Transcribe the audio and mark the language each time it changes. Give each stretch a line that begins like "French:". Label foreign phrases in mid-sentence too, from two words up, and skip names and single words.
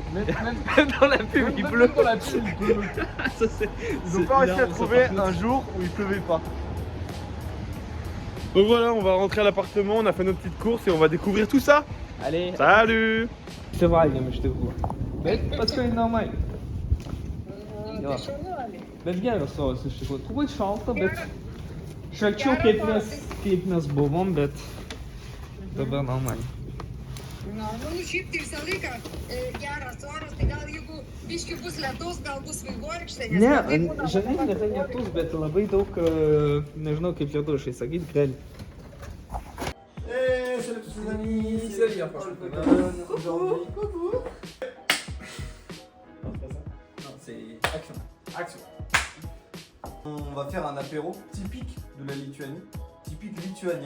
French: Dans la pub il pleut. Dans la pub, il pleut. Ça, c'est- Ils ont c'est pas réussi à énorme, ça, trouver par contre. un jour où il pleuvait pas. Donc voilà, on va rentrer à l'appartement, on a fait notre petite course et on va découvrir tout ça. Allez, Salut! je te vois, mais je te vois. Mais parce que c'est normal.
Lithuanian: Bet geras es šo to šalta, bet šalčiau kaip mes buvom, bet dabar normaliai. Nu, šiaip tai visą laiką geras oras, tai gal jeigu biški bus lietus, gal bus vaivorykštė. Ne, žinai, nėra lietus, bet labai daug, nežinau kaip lietuviškai sakyti, greli.
French: Salut tous les amis, c'est Yann aujourd'hui. Coucou. Non, c'est action. Action. On va faire un apéro typique de la Lituanie, typique lituanien.